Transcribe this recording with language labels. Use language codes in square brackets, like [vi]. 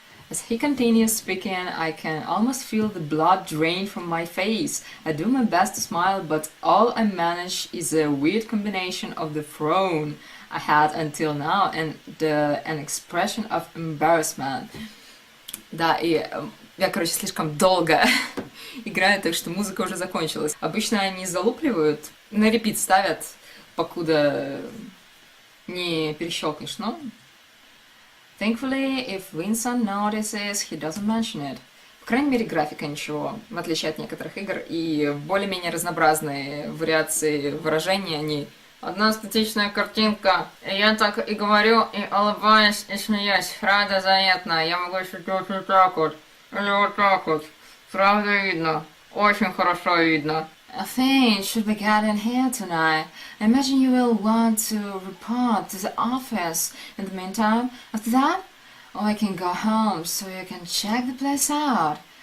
[en] As he continues speaking, I can almost feel the blood drain from my face. I do my best to smile, but all I manage is a weird combination of the frown I had until now and an expression of embarrassment. [ru] Да, и я, короче, слишком долго играю, так что музыка уже закончилась. Обычно они залупливают, на репит ставят, покуда не перещелкнешь, но... [en] Thankfully, if Vincent notices, he doesn't mention it. [ru] По крайней мере, графика ничего, в отличие от некоторых игр, и более-менее разнообразные вариации выражений, они... Одна статичная картинка, и я так и говорю, и улыбаюсь, и смеюсь. Правда заметно, я могу еще делать вот так вот, или вот так вот. Правда видно, очень хорошо видно. [en] I think should be getting here tonight. I imagine you will want to report to the office in the meantime. After that, I can go home so you can check the place out.